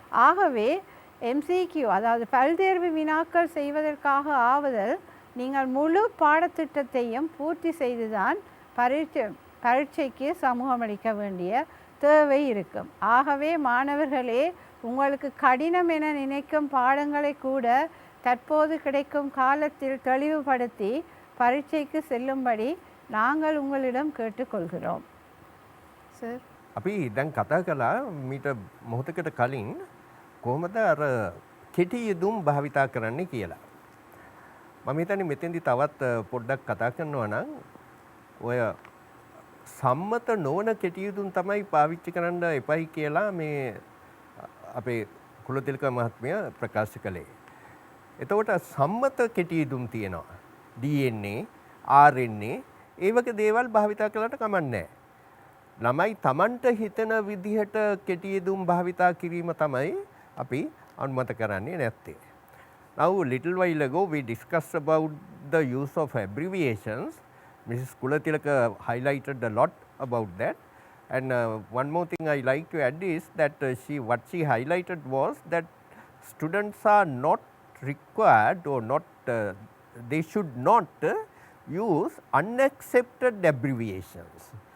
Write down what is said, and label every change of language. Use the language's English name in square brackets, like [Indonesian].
[Tamil] ஆகவே MCQ அதாவது பல்தேர்வு வினாக்கள் செய்வதற்காக ஆவதால் நீங்கள் முழு பாடத்திட்டத்தையும் பூர்த்தி செய்துதான் பரீட்சைக்கு சமூகமளிக்க வேண்டிய தேவை இருக்கும். ஆகவே மாணவர்களே, உங்களுக்கு கடினம் என நினைக்கும் பாடங்களை கூட தற்போது கிடைக்கும் காலத்தில் தெளிவுபடுத்தி பரீட்சைக்கு செல்லும்படி நாங்கள் உங்களிடம் கேட்டுக்கொள்கிறோம். சார் [Sinhala] අපි දැන් කතා කළා මීට මොහොතකට කලින් කොහොමද අර කෙටි යෙදුම් භාවිතා කරන්නේ කියලා. මම හිතන්නේ මෙතෙන්දි තවත් පොඩ්ඩක් කතා කරනවා නම් ඔය සම්මත නොවන කෙටි යෙදුම් තමයි පාවිච්චි කරන්න එපයි කියලා මේ අපේ කුලතිලක මහත්මයා ප්‍රකාශ කළේ. එතකොට සම්මත කෙටි යෙදුම් තියෙනවා. DNA, RNA ඒ වගේ දේවල් භාවිතා කළාට කමක් නැහැ. ළමයි තමන්ට හිතන විදිහට කෙටි යෙදුම් භාවිතා කිරීම තමයි අපි අනුමත කරන්නේ නැත්තේ. [English] Now little while ago we discussed about the use of abbreviations. Mrs. Kulatilaka highlighted a lot about that. And one more thing I like to add is that what she highlighted was that students are not required or not they should not use unaccepted abbreviations.